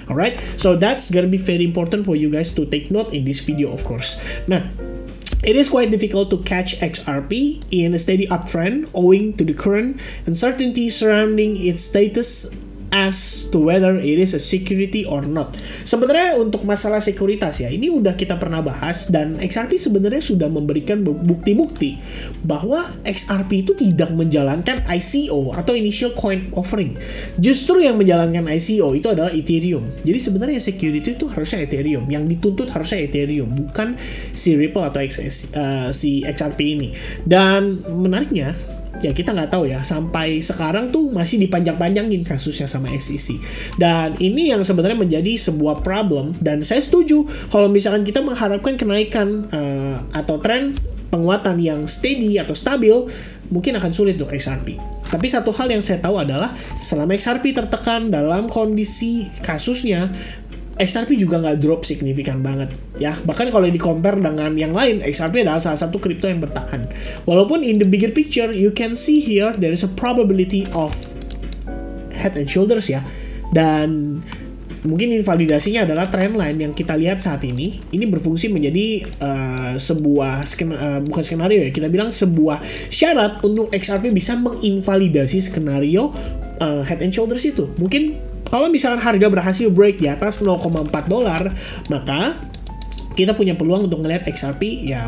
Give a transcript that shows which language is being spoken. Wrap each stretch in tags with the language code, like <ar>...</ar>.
<en>Alright, so that's gonna be very important for you guys to take note in this video, of course. Nah, it is quite difficult to catch XRP in a steady uptrend owing to the current uncertainty surrounding its status as to whether it is a security or not.</en> <id>Sebenarnya untuk masalah sekuritas ya, ini udah kita pernah bahas, dan XRP sebenarnya sudah memberikan bukti-bukti bahwa XRP itu tidak menjalankan ICO atau Initial Coin Offering. Justru yang menjalankan ICO itu adalah Ethereum. Jadi sebenarnya security itu harusnya Ethereum, yang dituntut harusnya Ethereum, bukan si Ripple atau si XRP ini. Dan menariknya, ya kita nggak tahu ya, sampai sekarang tuh masih dipanjang-panjangin kasusnya sama SEC. Dan ini yang sebenarnya menjadi sebuah problem, dan saya setuju kalau misalkan kita mengharapkan kenaikan atau tren penguatan yang steady atau stabil, mungkin akan sulit untuk XRP. Tapi satu hal yang saya tahu adalah selama XRP tertekan dalam kondisi kasusnya, XRP juga nggak drop signifikan banget ya. Bahkan kalau di compare dengan yang lain, XRP adalah salah satu kripto yang bertahan. Walaupun</id> <en>in the bigger picture you can see here there is a probability of head and shoulders ya.</en> <id>Dan mungkin invalidasinya adalah trendline yang kita lihat saat ini. Ini berfungsi menjadi sebuah bukan skenario ya, kita bilang sebuah syarat untuk XRP bisa menginvalidasi skenario head and shoulders itu. Mungkin kalau misalkan harga berhasil break di atas $0.4, maka kita punya peluang untuk ngelihat XRP ya.</id>